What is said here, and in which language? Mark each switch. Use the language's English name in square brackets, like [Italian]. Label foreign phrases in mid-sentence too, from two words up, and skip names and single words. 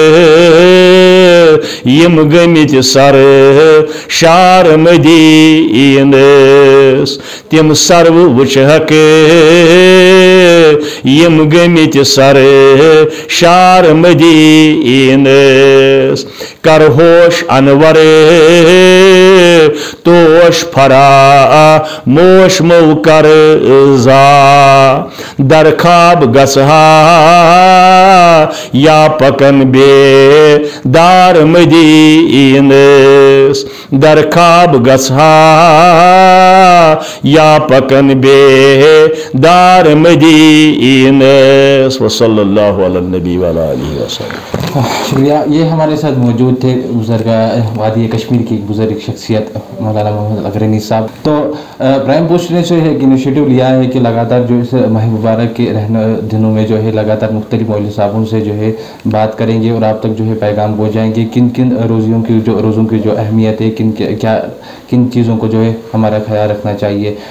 [Kashmiri] यम गमित सर शार मदीन, तिम सर्व वुशहक यम गमित सर शार मदीन, कर होश अनवर तोश फरा मोश मऊ कर जा, दरखाब गसहा या पकन बे दार मदीन, दरखाब गसहा या पकन बे दार मदीन। [Arabic] صلى الله عليه نبي و آله وسلم. [Urdu] शुक्रिया। یہ ہمارے ساتھ موجود تھے بزرگ وادی کشمیر کی ایک بزرگ شخصیت مولانا محمد اگرنی صاحب. تو پرائم پوسٹ نے جو ہے انیشیٹو لیا ہے کہ لگاتار جو اس ماہ مبارک کے رہنے دنوں میں جو ہے لگاتار مختلف مولوی صاحبوں سے جو ہے بات کریں گے اور آپ تک جو ہے پیغام پہنچائیں گے، کن کن روزوں کی جو اہمیت ہے، کن چیزوں کو جو ہے ہمارا خیال رکھنا چاہیے.